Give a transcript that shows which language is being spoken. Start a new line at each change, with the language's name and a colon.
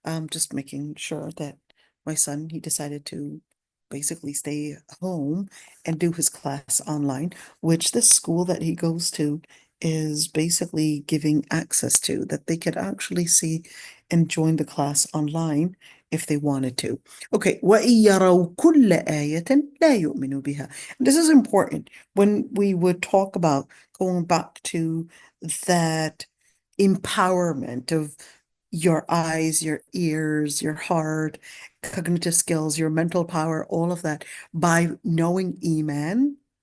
English: Just making sure that my son, he decided to basically stay home and do his class online, which this school that he goes to is basically giving access to, that they could actually see and join the class online if they wanted to.
Arabic: Okay, وَإِن يَرَوْا كُلَّ آيَةٍ لَا يُؤْمِنُوا بِهَا.
English: This is important when we would talk about going back to that empowerment of your eyes, your ears, your heart, cognitive skills, your mental power, all of that by knowing Iman.